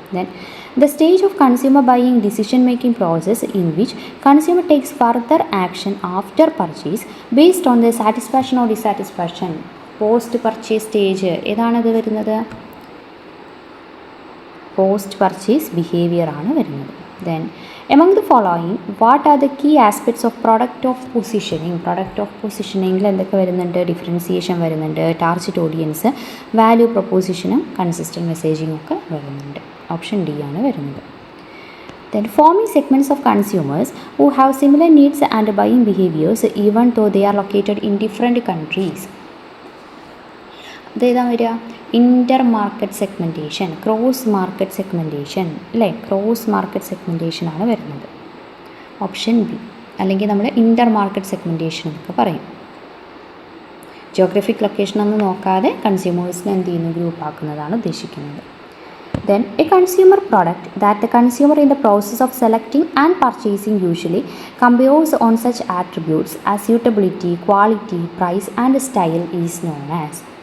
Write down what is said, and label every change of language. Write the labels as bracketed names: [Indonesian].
[English] Then the stage of consumer buying decision making process in which consumer takes further action after purchase based on the satisfaction or dissatisfaction. [Malayalam] Post purchase stage ഏതാണത് വരുന്നത്? Post purchase behaviour ആണ് വരുന്നത്. [English] Then among the following what are the key aspects of product of positioning? [Malayalam] product of positioning എന്തൊക്കെ വരുന്നുണ്ട്? Differentiation വരുന്നുണ്ട്, target audience, value പ്രൊപ്പോസിഷനും consistent മെസ്സേജിങ്ങും ഒക്കെ വരുന്നുണ്ട്. Option D ആണ് വരുന്നത്. [English] Then forming segments of consumers who have similar needs and buying behaviors even though they are located in different countries. [Malayalam] അതേതാ വരിക? ഇൻ്റർ market segmentation, cross market segmentation അല്ലേ, cross market segmentation ആണ് വരുന്നത്. Option B, അല്ലെങ്കിൽ നമ്മൾ ഇൻ്റർ market segmentation എന്നൊക്കെ പറയും. Geographic location ഒന്നും നോക്കാതെ കൺസ്യൂമേഴ്സിനെ എന്ത് ചെയ്യുന്നു? ഗ്രൂപ്പ് ആക്കുന്നതാണ് ഉദ്ദേശിക്കുന്നത്. [English] Then a consumer product that the consumer in the process of selecting and purchasing usually compares on such attributes as suitability, quality, price and style is known as.